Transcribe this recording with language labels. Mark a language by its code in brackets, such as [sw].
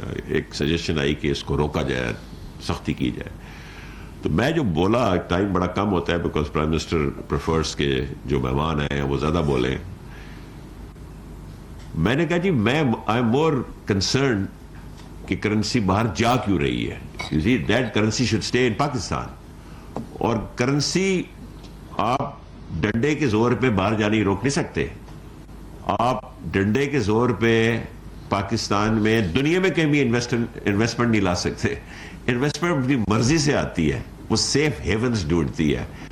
[ur] ایک سجیشن آئی کہ اس کو روکا جائے, سختی کی جائے. تو میں جو بولا, ٹائم بڑا کم ہوتا ہے [en] because prime minister prefers [ur] کے جو مہمان ہیں وہ زیادہ بولیں. میں نے کہا جی میں [en] I am more concern [ur] کہ کرنسی باہر جا کیوں رہی ہے. [en] You see, that currency should stay in Pakistan. [ur] اور کرنسی آپ ڈنڈے کے زور پہ باہر جانے روک نہیں سکتے. آپ ڈنڈے کے زور پہ پاکستان میں دنیا میں کہیں بھی انویسٹمنٹ نہیں لا سکتے. انویسٹمنٹ اپنی مرضی سے آتی ہے, وہ سیف ہیونز ڈھونڈتی ہے.